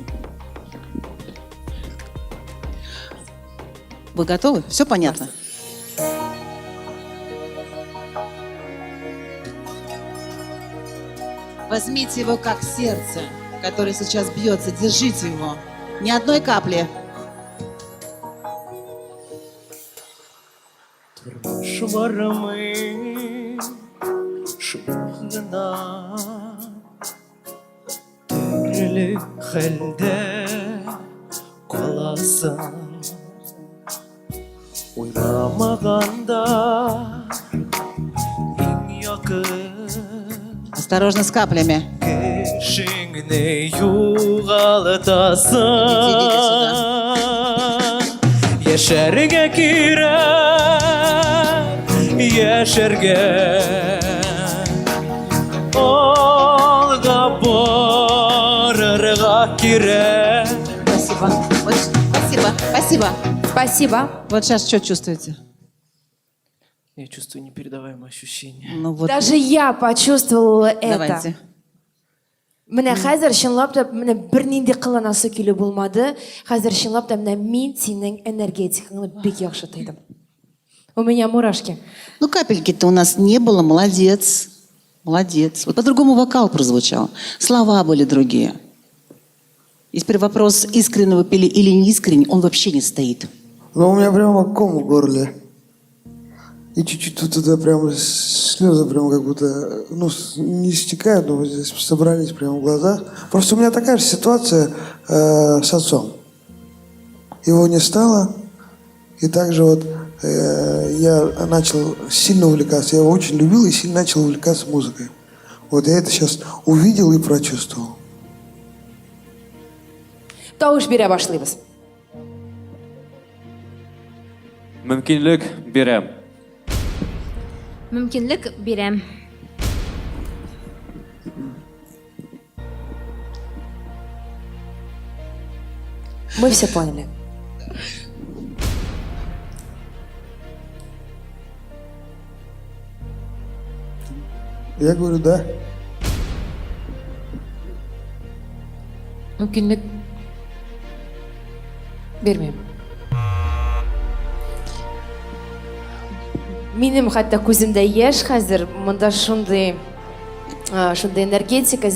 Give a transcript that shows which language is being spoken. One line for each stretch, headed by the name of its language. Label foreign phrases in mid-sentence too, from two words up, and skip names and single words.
Russian: Вы готовы? Все понятно? Возьмите его как сердце, которое сейчас бьется. Держите его. Ни одной капли.
Tatar: Тормышмарымы шомагына төрле хәлдә каласың. Уйламаганда иң якын
Russian: Осторожно с каплями.
Tatar: кешеңне югалтасың. Яшәргә кирәк, яшәргә алга барырга кирәк.
Russian: Спасибо. Спасибо. Спасибо. Спасибо. Вот сейчас что чувствуете? Я чувствую непередаваемое ощущение. Ну вот, Даже я почувствовала это. давайте.
Tatar: Менә хәзер чынлап та менә бернинди кыланасы килү булмады. Хәзер чынлап та менә мин синең энергетикаңны бик яхшы тойдым.
Russian: У меня мурашки. Ну, капельки-то у нас не было, молодец. Молодец. Вот по-другому вокал прозвучал. Слова были другие. И теперь вопрос, искренне вы пели или не искренне, он вообще не стоит. Но у меня прямо ком в горле. И чуть-чуть вот туда прям слезы прям как будто, ну, не стекают, но вот здесь собрались прямо в глазах. Просто у меня такая же ситуация с отцом. Его не стало. И также вот я начал сильно увлекаться. Я его очень любил и сильно начал увлекаться музыкой. Вот я это сейчас увидел и прочувствовал.
Tatar: Тавыш бирә башлыйбыз. Мөмкинлек бирәм. Мөмкинлек бирәм.
Russian: Мы все поняли. Я говорю, да.
Tatar: Мөмкинлек бермейм. Минем хәтта күземдә яшь хәзер, монда шундый энергетика.